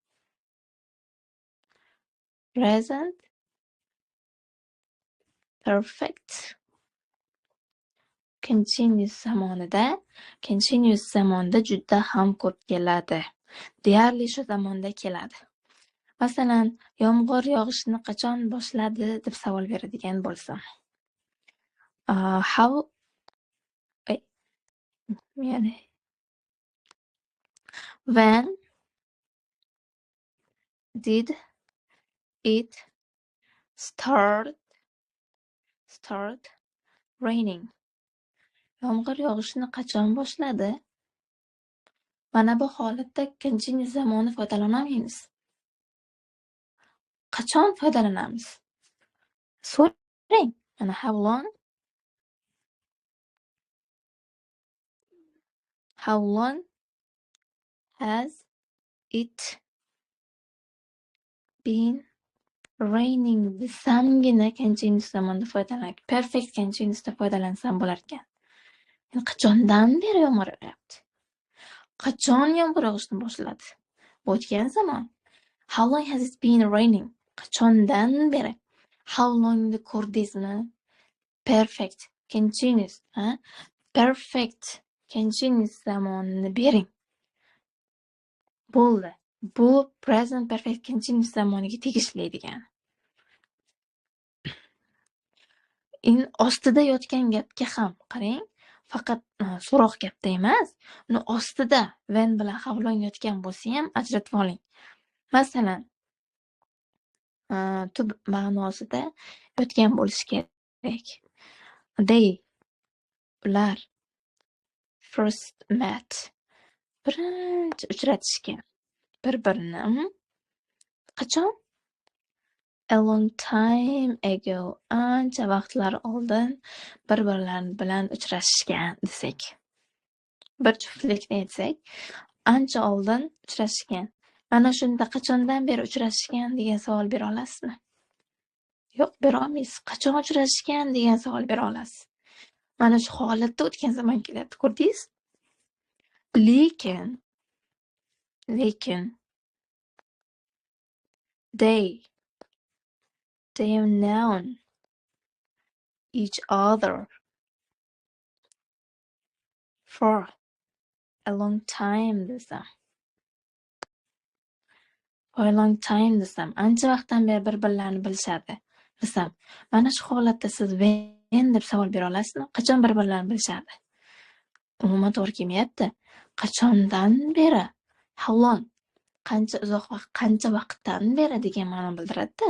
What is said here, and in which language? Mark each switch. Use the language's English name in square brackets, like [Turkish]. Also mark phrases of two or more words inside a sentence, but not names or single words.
[English] Present perfect continuous [Uzbek] zamonda juda ham ko'p keladi. Deyarli shu zamonda keladi. Masalan, yomg'ir yog'ishni qachon boshladi deb savol beradigan bo'lsam. [English] How ya'ni when did it start raining? [Uzbek] Yomg'ir yog'ishni qachon boshladi? Mana bu holatda continuous zamonni foydalanolmaymiz. Qachon foydalanamiz? So'rang. Mana [English] how long has it been raining [Uzbek] desamgina continuous zamonda foydalanadi. [English] Perfect continuousda [Uzbek] foydalansam bo'lar ekan. Yani qachondan beri yomg'ir yog'yapti? Qachon yomg'ir yog'ishni boshladi? O'tgan zamon. [English] How long has it been raining? [Uzbek] Qachondan beri? [English] How longni [Uzbek] ko'rdingizmi? [English] Perfect continuous, ha? [Uzbek] Perfect continuous zamonni bering. Bo'ldi. Bu [English] present perfect continuous [Uzbek] zamoniga tegishli degan. Ostida yotgan gapga ham qarang. Faqat so'roq gapda emas, uni ostida when bilan [English] how long [Uzbek] yotgan bo'lsa ham ajratib oling. Masalan, tub ma'nosida yotgan bo'lishi kerak. They ular [English] first met [Uzbek] birinchi uchratishgan bir-birini. Qachon? [English] A long time ago, [Uzbek] ancha vaqtlar oldin bir-birlari bilan uchrashishgan desak. Bir juftlikni aytsak, ancha oldin uchrashishgan. Mana shunda qachondan beri uchrashishgan degan savol bera olasizmi? Yo'q, bera olmaysiz. Qachon uchrashishgan degan savol bera olasiz. Mana shu holatda o'tgan zamon kelyapti, ko'rdingiz? Lekin [English] they've known each other for a long time [Uzbek] desam. [English] For a long time desam. [Uzbek] Ancha vaqtdan beri bir-birlarini bilishadi desam. Mana shu holatda siz when deb savol bera olasizmi? Qachon bir-birlarini bilishadi? Umuman to'g'ri kelmayapti. Qachondan beri? [English] How long? [Uzbek] Qancha uzoq vaqt, qancha vaqtdan beri degan ma'no bildiradi.